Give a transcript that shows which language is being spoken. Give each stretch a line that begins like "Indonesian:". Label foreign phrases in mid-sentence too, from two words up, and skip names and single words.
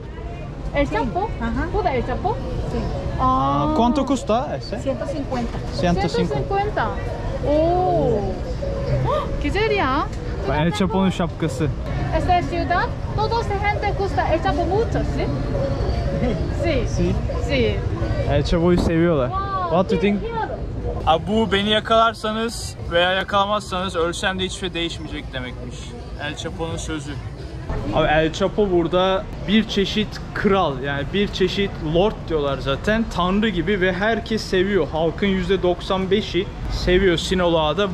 Turkish: El Chapo. ¿Bu da El Chapo? Sí. Ah.
Spanish: ¿Cuánto cuesta ese? 150. 150. Oo.
Turkish: Güzel ya. El Chapo'nun şapkası.
Spanish: Esta ciudad, todos gente gusta El Chapo mucho, ¿sí? Sí. Sí. Sí.
Turkish: El Chapo'yu seviyorlar. Wow.
English: What do you think?
Turkish: Abi bu, beni yakalarsanız veya yakalamazsanız ölsem de hiçbir şey değişmeyecek demekmiş. El Chapo'nun sözü. Abi El Chapo burada bir çeşit kral, yani bir çeşit lord diyorlar zaten, tanrı gibi ve herkes seviyor. Halkın %95'i seviyor Sinaloa'da.